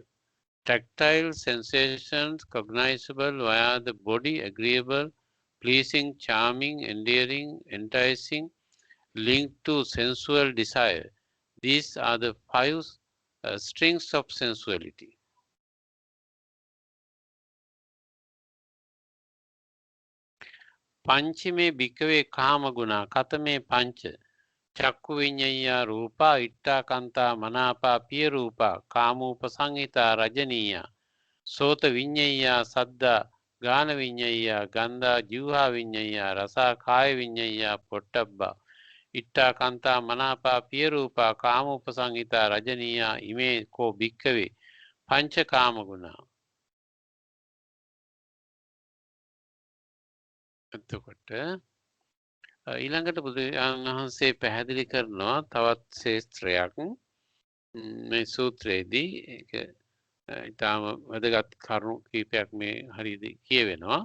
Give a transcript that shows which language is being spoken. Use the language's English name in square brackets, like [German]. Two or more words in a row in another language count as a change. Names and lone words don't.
[English] Tactile sensations cognizable via the body, agreeable, pleasing, charming, endearing, enticing, linked to sensual desire. These are the 5 strings of sensuality. [Pali] පංචමේ භික්කවේ කාම ගුණා කතමේ පංච චක්කු විඤ්ඤය රූපා ඉට්ඨා කන්තා මනාපා පිය රූපා කාමෝපසංහිතා රජනීය සෝත විඤ්ඤය සද්දා ගාන විඤ්ඤය ගන්ධා જીවහා විඤ්ඤය රසා කාය විඤ්ඤය පොට්ටබ්බා ඉට්ඨා කන්තා මනාපා පිය රූපා කාමෝපසංහිතා රජනීය ඉමේ කෝ භික්කවේ පංච කාම ගුණා. [Sinhala] එතකොට ඊළඟට බුදුන් වහන්සේ පැහැදිලි කරනවා තවත් ශේත්‍රයක් මේ සූත්‍රයේදී ඒක ඊටම වැදගත් කරුණු කීපයක් මේ හරියදී කියවෙනවා.